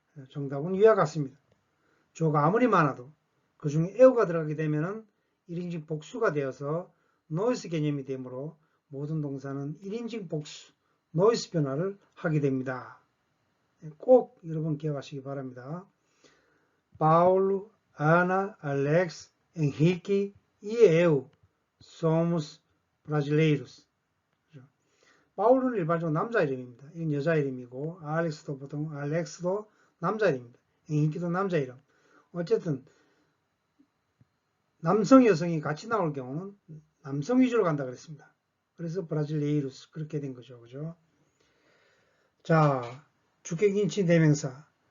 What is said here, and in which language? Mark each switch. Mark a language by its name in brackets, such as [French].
[Korean] 정답은 위와 같습니다. 주어가 아무리 많아도 그 중에 에어가 들어가게 되면은 1인칭 복수가 되어서 노이스 개념이 되므로 모든 동사는 1인칭 복수, 노이스 변화를 하게 됩니다. 꼭 여러분 기억하시기 바랍니다. [Portuguese] Paulo, Ana, Alex, Henrique e eu somos brasileiros. [Korean] 바울은 일반적으로 남자 이름입니다. 이건 여자 이름이고 알렉스도 보통 알렉스도 남자 이름입니다. henrique도 남자 이름. 어쨌든 남성, 여성이 같이 나올 경우는 남성 위주로 간다 그랬습니다. 그래서 브라질레이루스 그렇게 된 거죠. 그죠? 자, 주격인칭 대명사.